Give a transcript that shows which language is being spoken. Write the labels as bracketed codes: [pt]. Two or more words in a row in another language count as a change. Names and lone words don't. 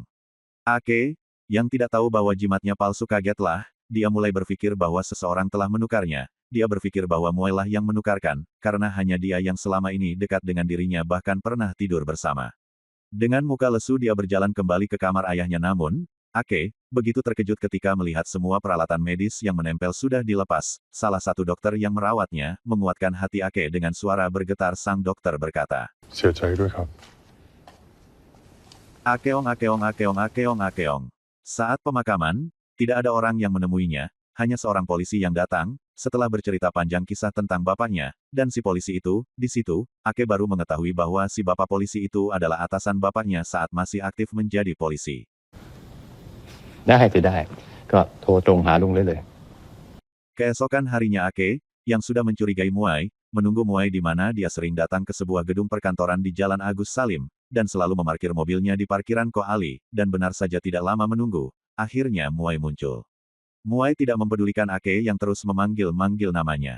[id] Ake, yang tidak tahu bahwa jimatnya palsu kagetlah, dia mulai berpikir bahwa seseorang telah menukarnya, dia berpikir bahwa Muai lah yang menukarkan, karena hanya dia yang selama ini dekat dengan dirinya bahkan pernah tidur bersama. Dengan muka lesu dia berjalan kembali ke kamar ayahnya namun, Ake begitu terkejut ketika melihat semua peralatan medis yang menempel sudah dilepas. Salah satu dokter yang merawatnya, menguatkan hati Ake dengan suara bergetar sang dokter berkata, [th] เสียใจด้วยครับ [id] Akeong Akeong Akeong Akeong Akeong. Saat pemakaman, tidak ada orang yang menemuinya, hanya seorang polisi yang datang, setelah bercerita panjang kisah tentang bapaknya, dan si polisi itu, di situ, Ake baru mengetahui bahwa si bapak polisi itu adalah atasan bapaknya saat masih aktif menjadi polisi. [th] ได้สิได้ก็โทรตรงหาลุงได้เลย [id] Keesokan harinya Ake, yang sudah mencurigai Muai, menunggu Muai di mana dia sering datang ke sebuah gedung perkantoran di Jalan Agus Salim, dan selalu memarkir mobilnya di parkiran Ko Ali, dan benar saja tidak lama menunggu, akhirnya Muai muncul. Muai tidak mempedulikan Ake yang terus memanggil-manggil namanya.